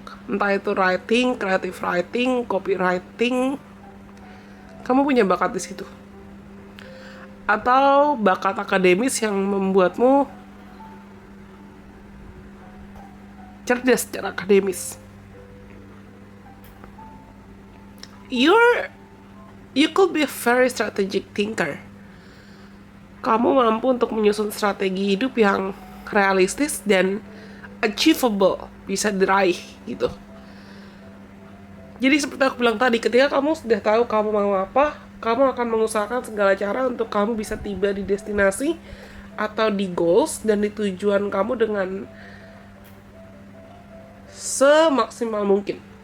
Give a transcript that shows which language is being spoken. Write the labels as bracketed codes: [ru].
[id] Entah itu writing, creative writing, copywriting, kamu punya bakat di situ. Atau bakat akademis yang membuatmu cerdas secara akademis. [en] You could be a very strategic thinker. [id] Kamu mampu untuk menyusun strategi hidup yang realistis dan achievable, bisa diraih gitu. Jadi seperti aku bilang tadi, ketika kamu sudah tahu kamu mau apa, kamu akan mengusahakan segala cara untuk kamu bisa tiba di destinasi atau di goals dan di tujuan kamu dengan semaksimal mungkin.